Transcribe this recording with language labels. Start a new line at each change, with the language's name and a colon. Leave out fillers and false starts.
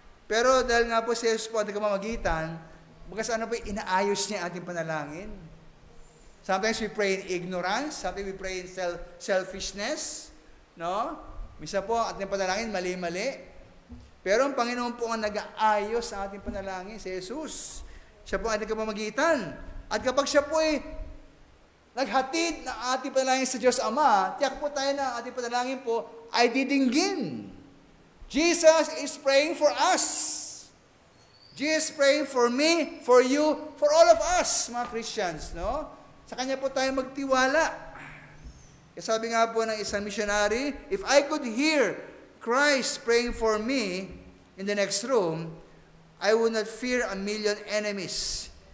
Filipino: Pero dahil nga po si Jesus po ang nagkamamagitan, bagas ano po, inaayos niya ating panalangin.
English: Sometimes we pray in ignorance, sometimes we pray in selfishness, no?
Filipino: Minsan po, ating panalangin, mali-mali. Pero ang Panginoon po ang nag-aayos sa ating panalangin, si Jesus. Siya po ang nagkamamagitan. At kapag siya po ay naghatid ng ating panalangin sa Diyos Ama, tiyak po tayo na ating panalangin po ay didinggin.
English: Jesus is praying for us. Jesus is praying for me, for you, for all of us, mga Christians, no?
Filipino: Sa Kanya po tayo magtiwala. Kasi sabi nga po ng isang missionary,
English: if I could hear Christ praying for me in the next room, I would not fear a million enemies.